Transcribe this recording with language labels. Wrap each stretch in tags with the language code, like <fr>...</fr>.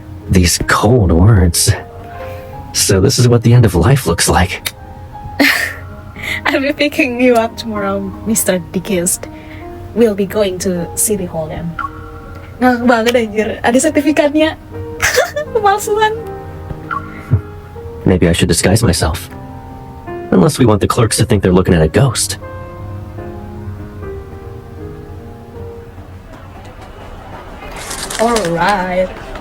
<en>These cold words. So this is what the end of life looks like. I'll be picking you up tomorrow, Mr. Dickist. We'll be going to City Hall then.</en> <id>Ngakak banget anjir, ada sertifikatnya. Pemalsuan.</id> <en>Maybe I should disguise myself. Unless we want the clerks to think they're looking at a ghost. Alright.</en>